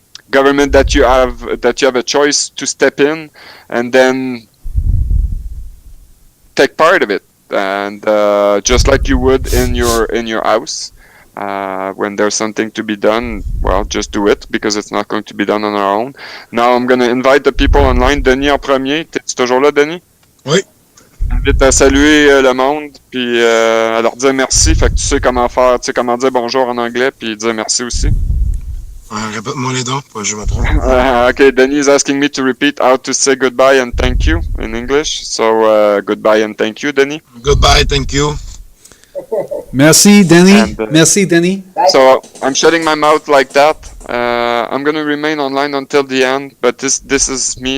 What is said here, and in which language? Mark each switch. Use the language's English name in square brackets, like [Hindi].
[English] government that you have a choice to step in and then take part of it, and just like you would in your house, when there's something to be done, well, just do it because it's not going to be done on our own. Now I'm going to invite the people online. [French] Denis en premier. T'es-tu toujours là, Denis? Oui. J'invite à saluer le monde, puis à leur dire merci. Fait que tu sais comment faire, tu sais comment dire bonjour en anglais, puis dire merci aussi. Répète-moi les dons, je me trompe. [English] Okay, Denis is asking me to repeat how to say goodbye and thank you in English. So goodbye and thank you, Denis. Goodbye, thank you. [French] Merci, Denis. [English] And, [French] Merci, Denis. [English] So I'm shutting my mouth like that. I'm gonna remain online until the end, but this is me.